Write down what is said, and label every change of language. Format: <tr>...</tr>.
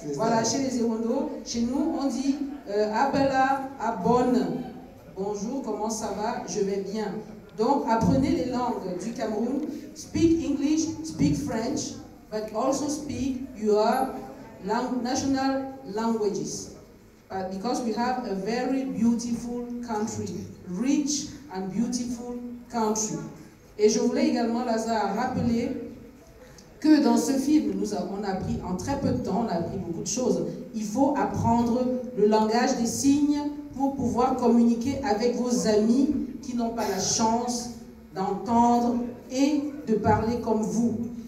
<fr>Voilà, chez les Ewondo, chez nous on dit</fr> <ewo>Abela, Abon.</ewo> <fr>Bonjour, comment ça va? Je vais bien. Donc, apprenez les langues du Cameroun.</fr> <en>Speak English, speak French, but also speak your national languages. Because we have a very beautiful country, rich and beautiful country.</en> <fr>Et je voulais également, Lazare, rappeler que dans ce film, on a appris en très peu de temps, on a appris beaucoup de choses. Il faut apprendre le langage des signes pour pouvoir communiquer avec vos amis qui n'ont pas la chance d'entendre et de parler comme vous.</fr>